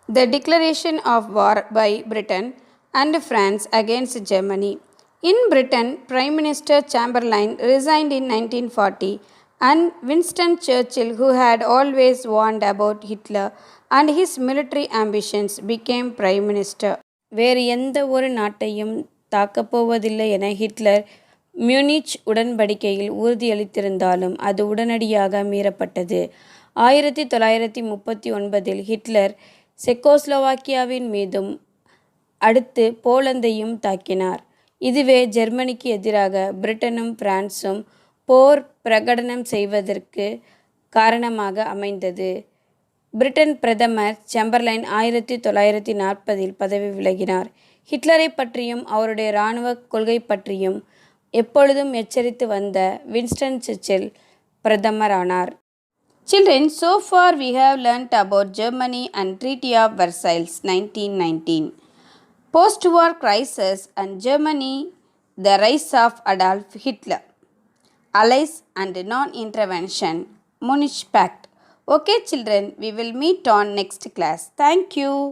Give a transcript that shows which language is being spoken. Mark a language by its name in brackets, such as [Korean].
[English] The declaration of war by Britain and France against Germany. In Britain, Prime Minister Chamberlain resigned in 1940. And Winston Churchill, who had always warned about Hitler and his military ambitions, became Prime Minister. [Tamil] வேறு எந்த ஒரு நாட்டையும் தாக்கப்போவதில்லை என Hitler Munich உடன்படிக்கையில் உறுதியளித்திருந்தாலும் அது உடனடியாக மீறப்பட்டது. 1939 Hitler செக்கோஸ்லோவாக்கியாவின் மீதும் அடுத்து போலந்தையும் தாக்கினார். இதுவே ஜெர்மனிக்கு எதிராக பிரிட்டனும் பிரான்சும் போர் பிரகடனம் செய்வதற்கு காரணமாக அமைந்தது. பிரிட்டன் பிரதமர் சாம்பர்லைன் 1940 பதவி விலகினார். ஹிட்லரை பற்றியும் அவருடைய இராணுவ கொள்கை பற்றியும் எப்பொழுதும் எச்சரித்து வந்த Winston Churchill பிரதமரானார். [English] Children, so far we have learnt about Germany and Treaty of Versailles 1919, post-war crisis and Germany, the rise of Adolf Hitler, Allies and non-intervention, Munich Pact. Okay children, we will meet on next class. Thank you.